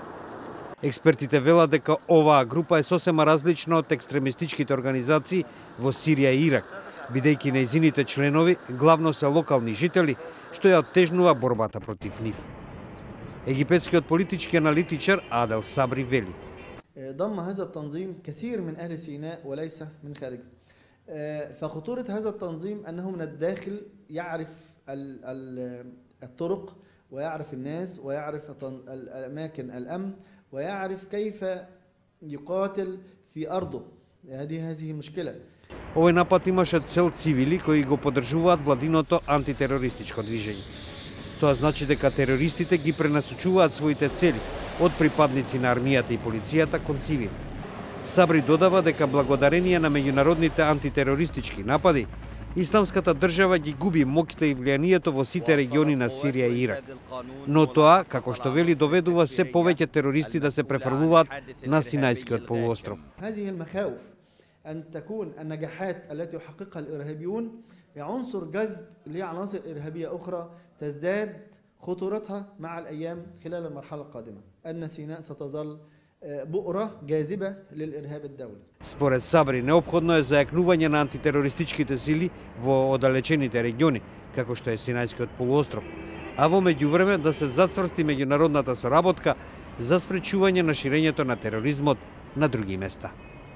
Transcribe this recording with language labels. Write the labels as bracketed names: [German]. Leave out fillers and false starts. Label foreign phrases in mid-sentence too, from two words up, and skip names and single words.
[Macedonian] Експертите велат дека оваа група е сосема различна од екстремистичките организации во Сирија и Ирак, бидејќи нејзините членови главно се локални жители, што ја оттежнува борбата против нив. Египетскиот политички аналитичар Адел Сабри вели: [Arabic] ضم هذا التنظيم كثير من أهل سيناء وليس من خارجه. فخطورة هذا التنظيم أنه من الداخل يعرف الطرق ويعرف الناس ويعرف الأماكن الأمن ويعرف كيف يقاتل في أرضه. هذه المشكلة. [Macedonian] Овој напад имаше цел цивили кои го поддржуваат владиното антитерористичко движење. Тоа значи дека терористите ги пренасочуваат своите цели од припадници на армијата и полицијата кон цивили. Сабри додава дека благодарение на меѓународните антитерористички напади, Исламската држава ги губи моќта и влијанието во сите региони на Сирија и Ирак. Но тоа, како што вели, доведува се повеќе терористи да се префрлуваат на Синајскиот полуостров. [Arabic] أن تكون النجاحات التي يحققها الإرهابيون عنصر جذب لعناصر إرهابية أخرى تزداد خطورتها مع الأيام خلال المرحلة القادمة. أن سيناء ستظل بؤرة جاذبة للإرهاب الدولي. [Macedonian] Според Сабри, неопходно е зајакнување на антитерористичките сили во оддалечените региони, како што е Синајскиот полуостров, а во меѓувреме да се зацврсти меѓународната соработка за спречување на ширењето на тероризмот на други места.